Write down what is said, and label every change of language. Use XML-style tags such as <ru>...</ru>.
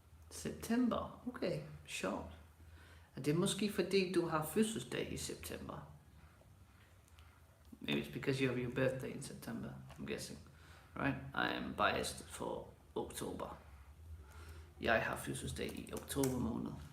<da>September, okay, sjovt. Er det måske fordi du har fødselsdag i september?</da> <en>Maybe it's because you have your birthday in September, I'm guessing. Right? I am biased for oktober.</en> <da>Jeg har fødselsdag i oktober måned.</da>